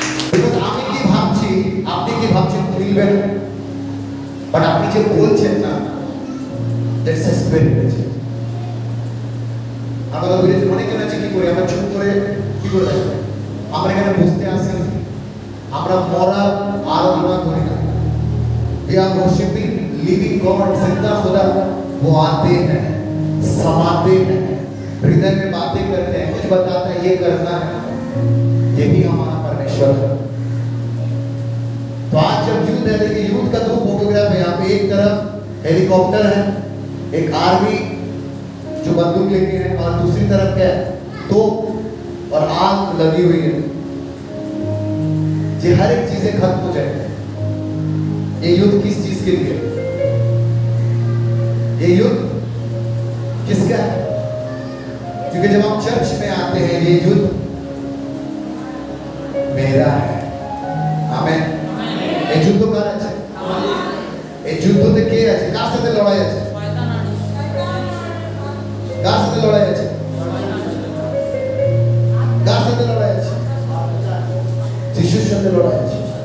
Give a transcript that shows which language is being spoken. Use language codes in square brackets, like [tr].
[bn] Because আমি কি ভাবছি আপনি কি ভাবছেন মিলবেন, বাট আপনি যে বলছেন না [en] That's a spirit. [bn] আমরা বলেছি অনেকে আছে কি করে, আমরা চুপ করে কি করে থাকবো, আমরা এখানে বসতে আসি, আমরা মরা আরাধনা করি না। [en] We are worshiping living God, [hi] जिंदा खुदा। वो आते हैं, समाते हैं, हृदय में बातें करते हैं, कुछ बताते हैं ये करना है, यही हमारा परमेश्वर है। तो आज जब युद्ध है, देखिए युद्ध का दो फोटोग्राफ है यहाँ पे। एक तरफ हेलीकॉप्टर है, एक आर्मी जो बंदूक लेके है, और दूसरी तरफ क्या है, तोप और आग लगी हुई है। ये हर एक चीजें खत्म हो जाए। ये युद्ध किस चीज के लिए, ये युद्ध किसका है? क्योंकि जब हम चर्च में आते हैं, ये युद्ध मेरा है। [bn] आमेन। এই যুদ্ধ কার আছে? এই যুদ্ধতে কে আছে, কার সাথে লড়াই আছে, কার সাথে লড়াই আছে, কার সাথে লড়াই আছে, যিশুর সাথে লড়াই আছে।